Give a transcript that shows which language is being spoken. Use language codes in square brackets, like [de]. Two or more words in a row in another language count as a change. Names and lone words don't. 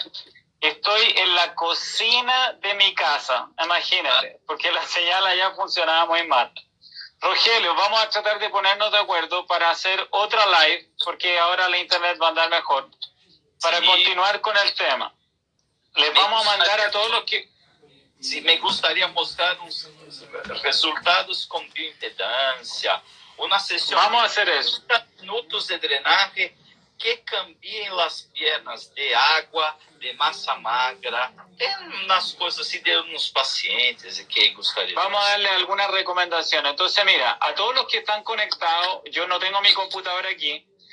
[es] Estoy en la cocina de mi casa, imagínate, porque la señal allá funcionaba muy mal. Rogelio, vamos a tratar de ponernos de acuerdo para hacer otra live, porque ahora la internet va a andar mejor, para Sí. continuar con el tema. Les vamos a mandar a todos los que... Sí, me gustaría mostrar [pt] uns resultados com bioimpedância, uma sessão [es] Vamos a hacer eso. [pt] 30 minutos de drenaje que cambiem as pernas de água, de massa magra, umas coisas assim de uns pacientes que gostaria. [es] Vamos a darle algunas recomendaciones. Entonces, mira, a todos los que están conectados, yo no tengo mi computadora aquí,